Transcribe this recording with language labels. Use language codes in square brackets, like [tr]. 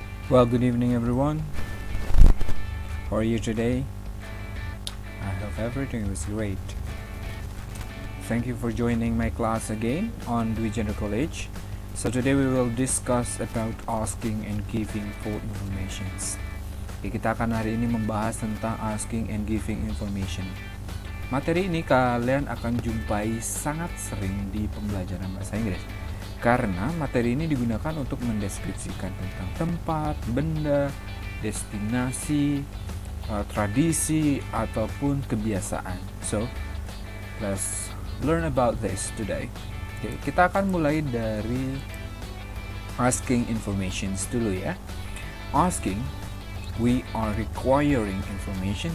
[en] Well, good evening everyone. How are you today? I hope everything was great. Thank you for joining my class again on Dwi Gender College. So today we will discuss about asking and giving for informations. [id] Kita akan hari ini membahas tentang asking and giving information. Materi ini kalian akan jumpai sangat sering di pembelajaran bahasa Inggris. Karena materi ini digunakan untuk mendeskripsikan tentang tempat, benda, destinasi, tradisi, ataupun kebiasaan. [en] So, let's learn about this today. [id] Okay, kita akan mulai dari asking informations dulu ya. [en] Asking, we are requiring information.